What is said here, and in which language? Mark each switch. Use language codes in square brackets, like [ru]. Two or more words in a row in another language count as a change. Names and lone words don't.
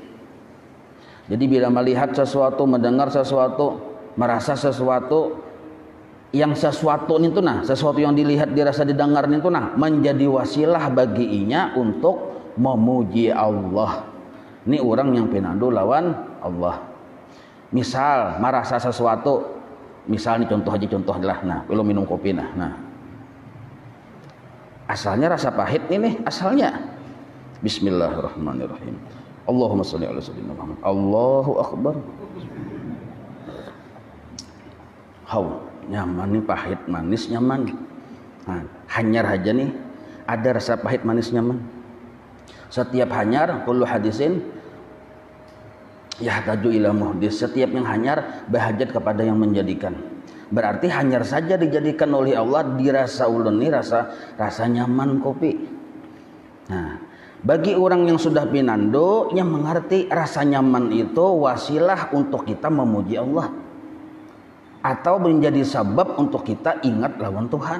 [bjn] Jadi bila melihat sesuatu, mendengar sesuatu, merasa sesuatu yang sesuatu itu sesuatu yang dilihat dirasa didengar itu menjadi wasilah bagi inya untuk memuji Allah. Ini orang yang pinando lawan Allah. Misal merasa sesuatu, misal ini contoh lah. Nah, belum minum kopi nah. Asalnya rasa pahit ini asalnya. [ar] بسم الله الرحمن الرحيم. اللهم صل على سيدنا محمد. الله أكبر. [bjn] nyaman nih, pahit manis nyaman. Nah, hanyar aja nih ada rasa pahit manis nyaman. Setiap hanyar [ar] كل حادث يحتاج إلى محدث, [bjn] setiap yang hanyar berhajat kepada yang menjadikan. Berarti hanyar saja dijadikan oleh Allah dirasa ulun nih rasa nyaman kopi. Nah, bagi orang yang sudah pinando yang mengerti rasa nyaman itu wasilah untuk kita memuji Allah atau menjadi sabab untuk kita ingat lawan Tuhan.